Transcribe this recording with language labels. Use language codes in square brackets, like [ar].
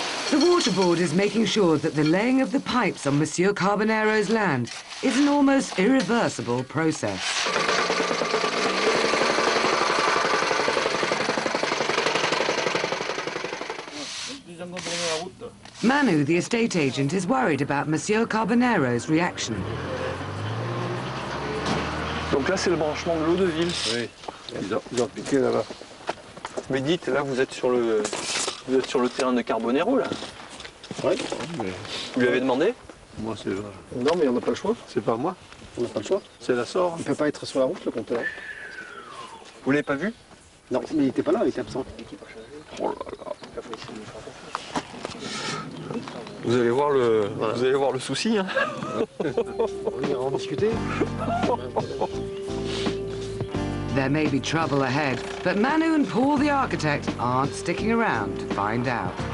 [en] The water board is making sure that the laying of the pipes on Monsieur Carbonero's land is an almost irreversible process. Manu, the estate agent, is worried about Monsieur Carbonero's reaction. [fr] Donc là, c'est le branchement de l'eau de ville. Oui, ils ont piqué là-bas. Mais dites, là, vous êtes sur le terrain de Carbonero, là. Oui, mais... Vous lui avez demandé? Moi, c'est... Non, mais on n'a pas le choix. C'est pas moi. On n'a pas le choix. C'est la SOR. Il ne peut pas être sur la route, le compteur. Vous l'avez pas vu? Non, mais il n'était pas là, il était absent. Oh là là. Vous allez voir le, vous allez voir le souci, hein. On ira en discuter. [en] There may be trouble ahead, but Manu and Paul the architect aren't sticking around to find out.